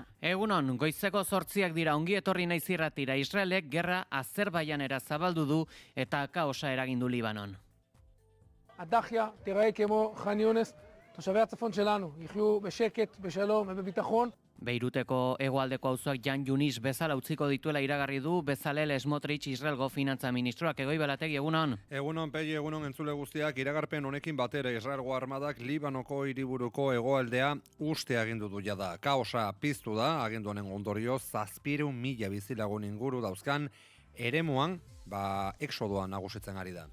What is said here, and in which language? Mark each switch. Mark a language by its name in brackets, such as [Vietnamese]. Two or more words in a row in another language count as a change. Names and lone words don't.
[Basque] Egunon, goizeko 8 dira ongi etorri naiz irratira. Israelek gerra Azerbaijanera zabaldu du eta kaosa eragindu Libanon. [Hebrew] הדחיה תיראה כמו ח'אן יונס, תושבי הצפון שלנו יחיו בשקט, בשלום ובביטחון. [Basque] Beiruteko hegoaldeko auzoak Jan Yunis bezala utziko dituela iragarri du Bezalel Smotrich Israelgo finantza ministroak. Egoi Belategi, egunon. Egunon, Pegi, egunon entzule guztiak, iragarpen honekin batera Israelgo armadak Libanoko hiriburuko hegoaldea uste agindu du jada. Kaosa piztu da, agindu honen ondorioz, 700.000 bizilagun inguru dauzkan eremuan, exodoa nagusitzen ari da.